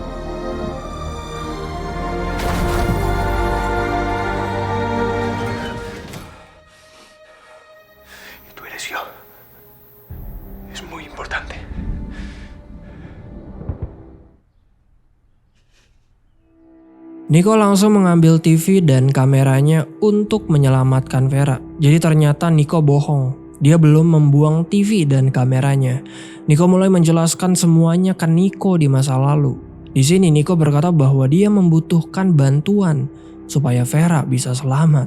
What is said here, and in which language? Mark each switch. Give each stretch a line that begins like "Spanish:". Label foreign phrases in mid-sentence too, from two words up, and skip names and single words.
Spanish: Y tú eres yo. Es muy importante.
Indonesian: Nico langsung mengambil TV dan kameranya untuk menyelamatkan Vera. Jadi ternyata Nico bohong. Dia belum membuang TV dan kameranya. Nico mulai menjelaskan semuanya ke Nico di masa lalu. Di sini Nico berkata bahwa dia membutuhkan bantuan supaya Vera bisa selamat.